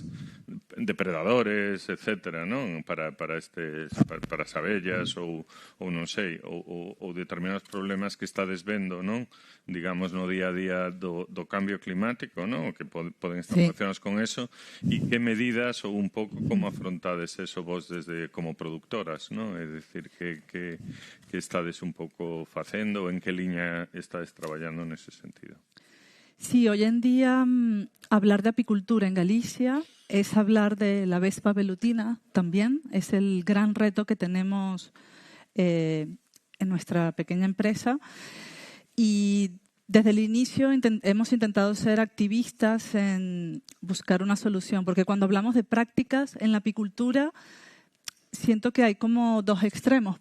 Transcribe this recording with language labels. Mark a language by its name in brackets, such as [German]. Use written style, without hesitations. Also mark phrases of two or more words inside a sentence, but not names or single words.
[Galician] depredadores, etcétera, non, para as abellas ou non sei, ou determinados problemas que estades vendo, non, digamos no día a día do cambio climático, non, que poden estar relacionados con eso, e que medidas ou un pouco como afrontades eso vos desde como productoras, non, é dicir que estades un pouco facendo ou en que liña estades traballando nese sentido? [Spanish] Sí, hoy en día hablar de apicultura en Galicia es hablar de la vespa velutina también. Es el gran reto que tenemos en nuestra pequeña empresa. Y desde el inicio hemos intentado ser activistas en buscar una solución, porque cuando hablamos de prácticas en la apicultura, siento que hay como dos extremos.